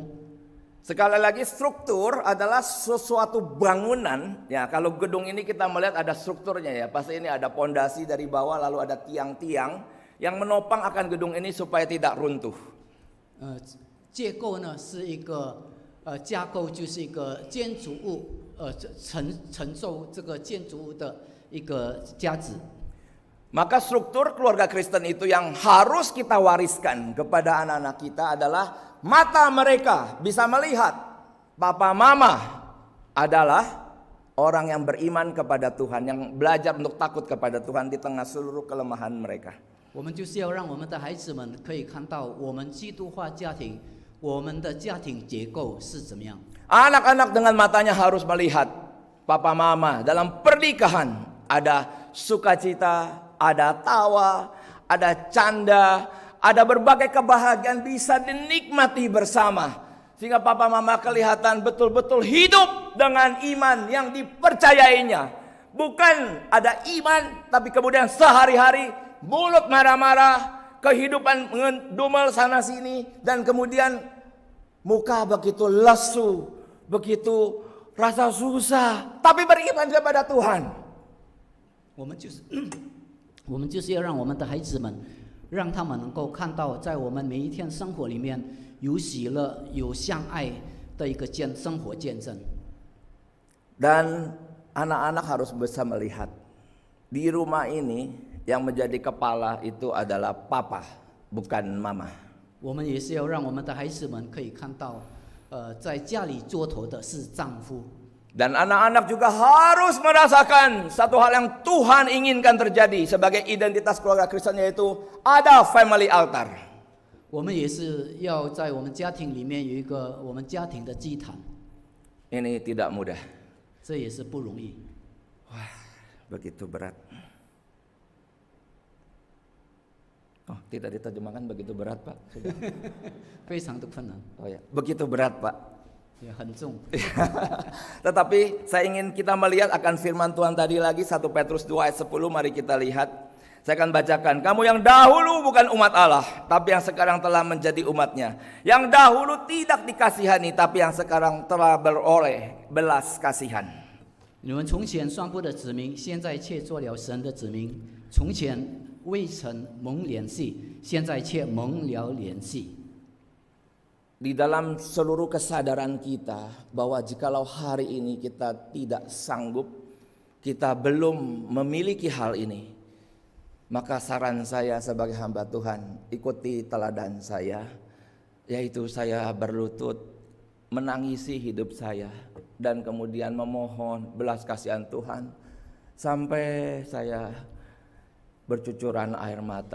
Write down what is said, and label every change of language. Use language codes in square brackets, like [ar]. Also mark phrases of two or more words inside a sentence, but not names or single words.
[id] Sekali lagi struktur adalah sesuatu bangunan. Ya, kalau gedung ini kita melihat ada strukturnya ya. Pasti ini ada pondasi dari bawah lalu ada tiang-tiang yang menopang akan gedung ini supaya tidak runtuh. [zh] 结构呢是一个架构，就是一个建筑物承受这个建筑物的一个价值。 [id] Maka struktur keluarga Kristen itu yang harus kita wariskan kepada anak-anak kita adalah mata mereka bisa melihat papa mama adalah orang yang beriman kepada Tuhan, yang belajar untuk takut kepada Tuhan di tengah seluruh kelemahan mereka. [zh] 我们就是要让我们的孩子们可以看到我们基督化家庭，我们的家庭结构是怎么样。 [id] Anak-anak dengan matanya harus melihat papa mama dalam pernikahan ada sukacita, ada tawa, ada canda, ada berbagai kebahagiaan bisa dinikmati bersama. Sehingga papa mama kelihatan betul-betul hidup dengan iman yang dipercayainya. Bukan ada iman tapi kemudian sehari-hari mulut marah-marah, kehidupan ngedumel sana sini, dan kemudian muka begitu lesu, begitu rasa susah, tapi beriman kepada Tuhan. [zh] 我们就是要让我们的孩子们，让他们能够看到，在我们每一天生活里面有喜乐、有相爱的一个生活见证。 [id] Dan anak-anak harus bisa melihat di rumah ini yang menjadi kepala itu adalah papa, bukan mama. [zh] 我们也是要让我们的孩子们可以看到，在家里做头的是丈夫。 [id] Dan anak-anak juga harus merasakan satu hal yang Tuhan inginkan terjadi sebagai identitas keluarga Kristen, yaitu ada [en] family altar. [zh] 我们也是要在我们家庭里面有一个我们家庭的祭坛， [id] Ini tidak mudah. [zh] 这也是不容易。 [id] Begitu berat. Oh, tidak diterjemahkan begitu berat, Pak. Sudah. [zh] 非常的困难， [id] Oh ya, begitu berat, Pak. [zh] 也很重。 [id] Tetapi saya ingin kita melihat akan firman Tuhan tadi lagi, 1 Petrus 2 ayat 10, mari kita lihat. Saya akan bacakan. Kamu yang dahulu bukan umat Allah, tapi yang sekarang telah menjadi umatnya. Yang dahulu tidak dikasihani, tapi yang sekarang telah beroleh belas kasihan. [zh] 你们从前算不得子民，现在却做了神的子民；从前未曾蒙怜惜，现在却蒙了怜惜。 [id] Di dalam seluruh kesadaran kita bahwa jikalau hari ini kita tidak sanggup, kita belum memiliki hal ini, maka saran saya sebagai hamba Tuhan, ikuti teladan saya, yaitu saya berlutut menangisi hidup saya dan kemudian memohon belas kasihan Tuhan sampai saya bercucuran air mata.